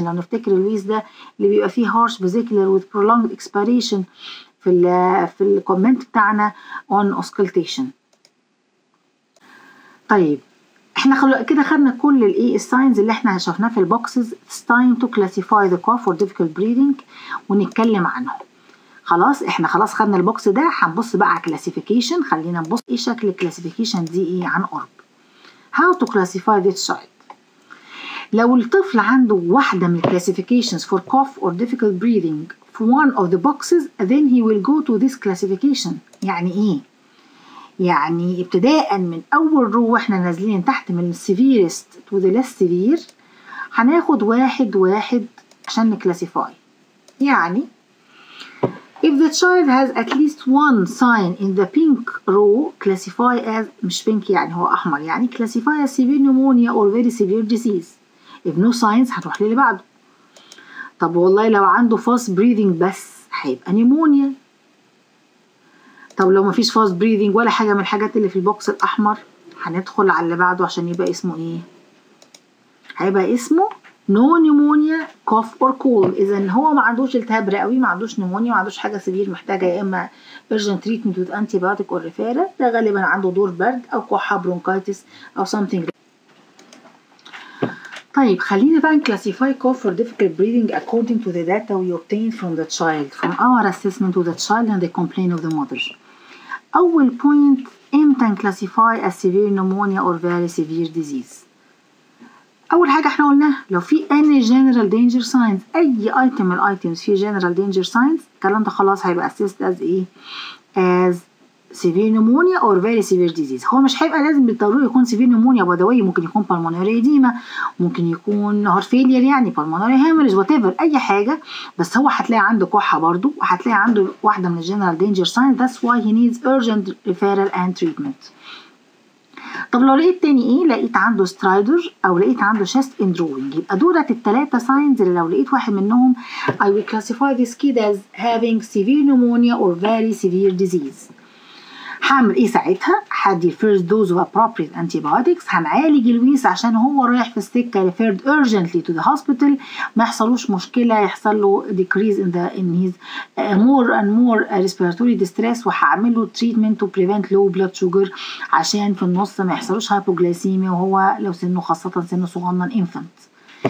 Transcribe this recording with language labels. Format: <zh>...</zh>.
<ar>لو نفتكر الويس ده اللي بيبقى فيه</ar> <en>harsh vesicular with prolonged expiration</en> <ar>في الكومنت بتاعنا on auscultation. طيب احنا كده خدنا كل الايه الساينز اللي احنا شفناه في البوكسز.</ar> <en>it's time to classify the cough or difficult breathing</en> <ar>ونتكلم عنهم. خلاص احنا خلاص خدنا البوكس ده هنبص بقى على كلاسيفيكيشن. خلينا نبص ايه شكل الكلاسيفيكيشن دي ايه عن قرب.</ar> <en>how to classify this child.</en> <ar>لو الطفل عنده واحدة من</ar> <en>الكلاسيفيكيشنز for cough or difficult breathing في one of the boxes then he will go to this classification.</en> <ar>يعني ايه؟ يعني ابتداء من اول رو واحنا نازلين تحت من severest to the less severe هناخد واحد عشان نكلاسيفاي. يعني</ar> <en>If the child has at least one sign in the pink row, classify as</en> <ar>مش pink يعني هو أحمر</ar> <en>يعني classify as severe pneumonia or very severe disease.</en> <ar>If no signs هتروح للي بعده. طب والله لو عنده fast breathing بس هيبقى نيمونيا. طب لو مفيش fast breathing ولا حاجة من الحاجات اللي في البوكس الأحمر هندخل على اللي بعده عشان يبقى اسمه إيه؟ هيبقى اسمه no pneumonia cough or cold. إذا هو ما عندوش التهاب رئوي، ما عندوش نيمونيا، ما عندوش حاجة سيفير محتاجة يا إما</ar> <en>urgent treatment with antibiotic or referral.</en> <ar>ده غالبا عنده دور برد أو كحة برونكايتس أو something. طيب خلينا بقى</ar> <en>classify cough or difficult breathing according to the data we obtained from the child, from our assessment of the child and the complaint of the mother.</en> <ar>أول</ar> <en>point</en> <ar>إمتى</ar> <en>classify as severe pneumonia or very severe disease.</en> <ar>أول حاجة احنا قلناها لو في any general danger signs، أي item من الitems في general danger signs الكلام ده خلاص هيبقى assessed as إيه؟</ar> <en>as severe pneumonia or very severe disease.</en> <ar>هو مش هيبقى لازم بالضرورة يكون severe pneumonia by the way، ممكن يكون pulmonary edema، ممكن يكون heart failure يعني pulmonary hemorrhage whatever أي حاجة، بس هو هتلاقي عنده كحة برضو وهتلاقي عنده واحدة من general danger signs.</ar> <en>That's why he needs urgent referral and treatment.</en> <ar>طب لو لقيت تاني ايه، لقيت عنده سترايدر او لقيت عنده شيست اندروينج، يبقى دولت التلاتة ساينز اللي لو لقيت واحد منهم</ar> <en>I will classify this kid as having severe pneumonia or very severe disease.</en> <ar>هعمل ايه ساعتها؟ هدي</ar> <en>first dose of appropriate antibiotics،</en> <ar>هنعالج الويس عشان هو رايح في السكة referred urgently to the hospital، ما يحصلوش مشكلة، يحصل له</ar> <en>decrease in his more and more respiratory distress،</en> <ar>وهعمل له</ar> <en>treatment to prevent low blood sugar</en> <ar>عشان في النص ما يحصلوش hypoglycemia وهو لو سنه خاصة سنه صغنن infant.</ar>